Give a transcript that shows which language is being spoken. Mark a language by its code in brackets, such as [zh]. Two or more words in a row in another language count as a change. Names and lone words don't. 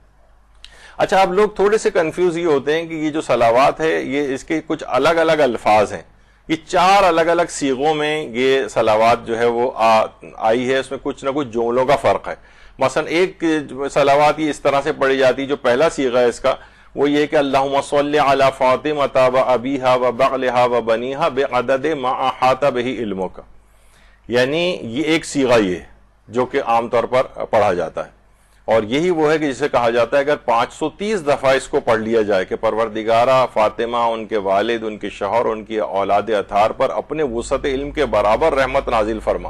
[ur] اچھا، آپ لوگ تھوڑے سے کنفیوز یہ ہوتے ہیں کہ یہ جو صلوات ہے یہ اس کے کچھ الگ الگ الفاظ ہیں. یہ 4 الگ الگ صیغوں میں یہ صلوات جو ہے وہ آئی ہے، اس میں کچھ نہ کچھ جملوں کا فرق ہے. مثلا ایک صلوات یہ اس طرح سے پڑھی جاتی، جو پہلا صیغہ ہے اس کا وہ یہ کہ [ar] اللہم صلی علی فاطمۃ و ابیہا و بعلہا و بنیہا بعدد ما احاط بہ علمک. [ur] یعنی یہ ایک صیغہ یہ ہے جو کہ عام طور پر پڑھا جاتا ہے، اور یہی وہ ہے کہ جسے کہا جاتا ہے اگر 530 دفعہ اس کو پڑھ لیا جائے کہ پروردگارہ فاطمہ، ان کے والد، ان کے شوہر، ان کی اولاد اطہار پر اپنے وسعت علم کے برابر رحمت نازل فرما.